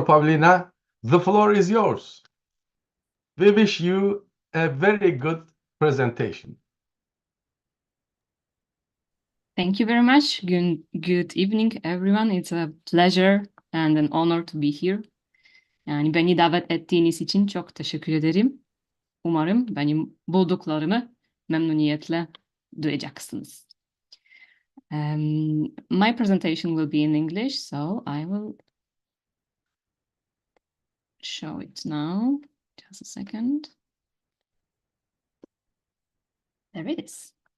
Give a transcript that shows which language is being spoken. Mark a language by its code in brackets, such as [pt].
[en] Pawlina, the floor is yours. We wish you a very good presentation. Thank you very much. Good evening, everyone. It's a pleasure and an honor to be here. [tr] Yani beni davet ettiğiniz için çok teşekkür ederim. Umarım benim bulduklarımı memnuniyetle duyacaksınız. [en] My presentation will be in English, so I will show it now. Just a second. There it is.